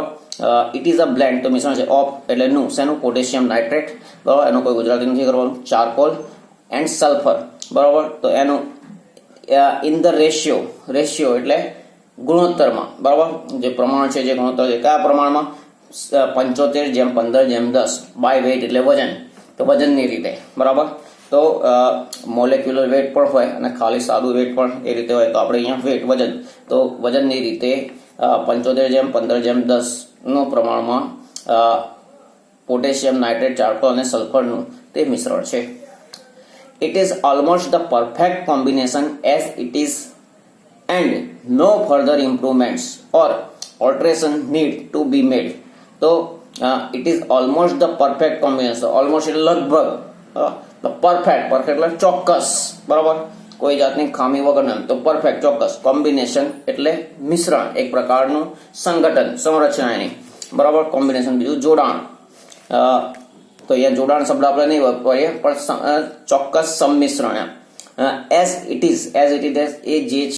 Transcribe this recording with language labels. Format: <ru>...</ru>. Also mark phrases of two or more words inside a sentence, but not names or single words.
<en>It is a blend</en> <gu>તો મિશ્રણ છે ઓફ એટલે નું શેનું,</gu> <en>potassium nitrate,</en> <gu>બરાબર, એનું કોઈ ગુજરાતી નથી કરવાનું,</gu> <en>charcoal and sulphur,</en> <gu>બરાબર, તો એનું</gu> <en>in the ratio</en> <gu>એટલે ગુણોત્તરમાં, બરાબર, જે પ્રમાણ છે, જે ગુણોત્તર છે, કયા પ્રમાણમાં, 75:15:10</gu> <en>by weight</en> <gu>એટલે વજન, તો વજનની રીતે, બરાબર. તો</gu> <en>molecular weight</en> <gu>પણ હોય અને ખાલી સાદું વેઇટ પણ એ રીતે હોય, તો આપણે અહીંયા વેઇટ વજન, તો વજનની રીતે 75:15:10 નું પ્રમાણમાં</gu> <en>potassium nitrate,</en> <gu>ચારકોલ અને સલ્ફરનું તે મિશ્રણ છે.</gu> <en>It is almost the perfect combination as it is and no further improvements or alteration need to be made. So it is almost the perfect combination.</en> <gu>Almost એટલે લગભગ,</gu> <en>the perfect</en> <gu>એટલે ચોક્કસ, બરાબર, કોઈ જાતની ખામી વગરનું, તો પરફેક્ટ ચોક્કસ, કોમ્બિનેશન એટલે મિશ્રણ, એક પ્રકારનું સંગઠન, સંરચના એની, બરાબર, કોમ્બિનેશન બીજું જોડાણ. તો અહીંયા જોડાણ શબ્દ આપણે નહીં વાપરીએ પણ ચોક્કસ સંમિશ્રણ,</gu> <en>as it is</en> <gu>એ જે</gu>